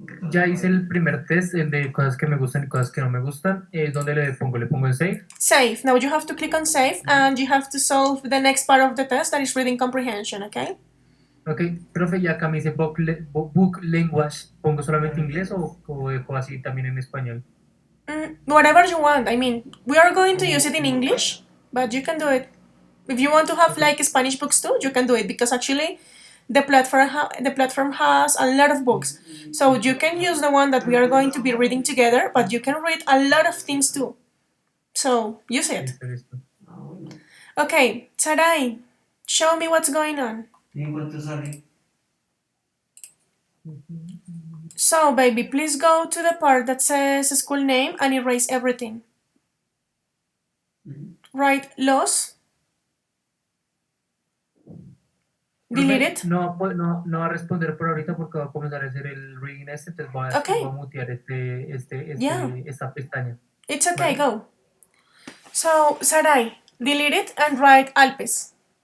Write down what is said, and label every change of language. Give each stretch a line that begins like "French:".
Spanish: ya hice el primer test, el de cosas que me gustan y cosas que no me gustan. ¿Dónde le pongo? ¿Le pongo en save? Save.
English: Now you have to click on save, and you have to solve the next part of the test that is reading comprehension, okay?
Spanish: Ok, profe, ya acá me dice
English: book language.
Spanish: ¿Pongo solamente inglés o dejo así también en español?
English: Whatever you want. I mean, we are going to use it in English, but you can do it. If you want to have like Spanish books too, you can do it because actually the platform has a lot of books. So you can use the one that we are going to be reading together, but you can read a lot of things too. So use it.
Spanish: Listo.
English: Okay, Sarai, show me what's going on.
Spanish: ¿Y en cuánto sale?
English: So, baby, please go to the part that says school name and erase everything. Write los. Delete it.
Spanish: No, pues, no va a responder por ahorita porque va a comenzar a hacer el reading entonces voy
English: Okay.
Spanish: a mutear
English: Yeah.
Spanish: esta pestaña.
English: It's okay,
Spanish: Vale.
English: go. So, Sarai, delete it and write Alpes.